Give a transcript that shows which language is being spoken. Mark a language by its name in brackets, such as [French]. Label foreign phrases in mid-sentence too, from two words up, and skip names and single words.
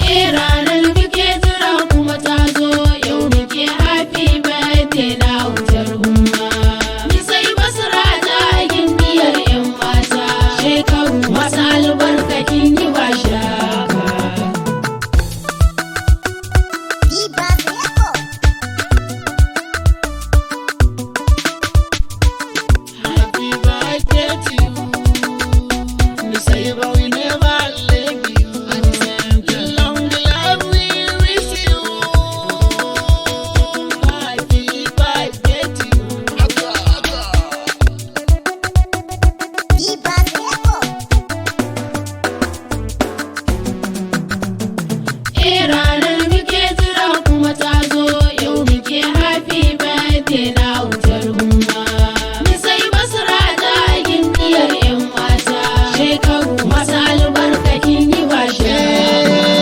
[Hausa] Eh, ranar muke jira kuma ta zo. Yau muke [English] happy birthday [Hausa] na autar umma. Sai basra da gimbiyar yan mata. Shekaru masu albarka kin yi ba shaka. Divas Record. [English] Happy birthday to you. Nusaiba will never leave you. At the same time, long life we wish you. Happy birthday to you. Divas Record. [Hausa] Eh, ranar muke jira kuma ta zo. Yau muke [English] happy birthday [Hausa] na autar umma. Sai basra da gimbiyar yan mata. Shekaru masu albarka kin yi ba shaka.